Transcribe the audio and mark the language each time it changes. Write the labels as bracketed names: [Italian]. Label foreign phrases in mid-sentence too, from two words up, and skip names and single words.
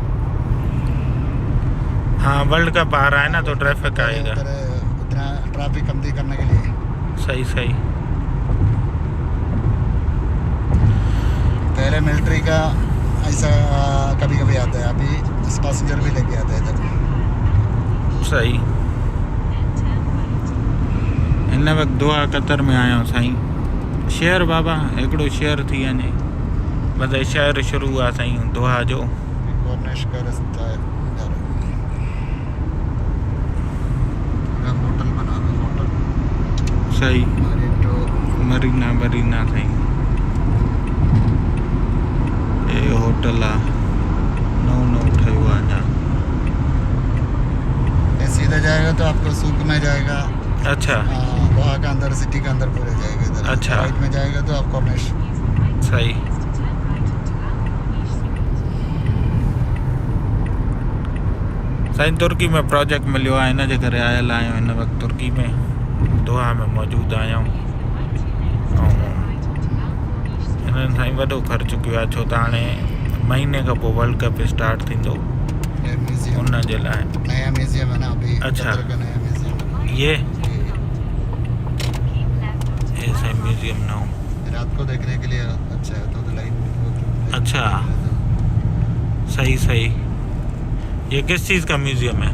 [Hindi] हाँ वर्ल्ड कप आ रहा है ना तो ट्रैफिक आएगा। उधर इतना ट्रैफिक कम करने के लिए। सही सही। पहले मिलिट्री का ऐसा कभी कभी आता है, अभी पैसेंजर भी लेके आता है इधर। सही। [Sindhi] हिन वक़्तु दोहा कतर में आया आहियूं साईं। शहर बाबा हिकिड़ो शहर थी वञे, बस शहर शुरू आहे साईं दोहा जो। [Hindi] कॉर्निश का रास्ता है इधर, पूरा होटल बना हुआ, होटल सही। मरीटो [Sindhi] मरीना बरीना साईं, ये होटल आहे, नओं नओं ठहियो आहे अञा। [Hindi] ये सीधा जाएगा तो आपको सूक में जाएगा। अच्छा। वहाँ का अंदर, सिटी का अंदर पूरे जाएगा इधर। अच्छा। राइट में जाएगा तो आप कॉर्निश। सही। [Sindhi] साईं तुर्की में प्रोजेक्ट मिलियो आहे, हिन जे करे आयल आहियूं हिन वक़्तु तुर्की में, दोहा में मौजूदु आहियूं। हिननि साईं वॾो ख़र्चु कयो आहे, छो त हाणे महीने खां पोइ वर्ल्ड कप स्टार्ट थींदो, उन जे लाइ। [Hindi] नया म्यूजियम है ना अभी। अच्छा। कतर का नया म्यूजियम। [Sindhi] ये साईं म्यूजियम नओं। [Hindi] रात को देखने के लिए अच्छा है, तो लाइट। अच्छा, सही सही। ये किस चीज़ का म्यूजियम है?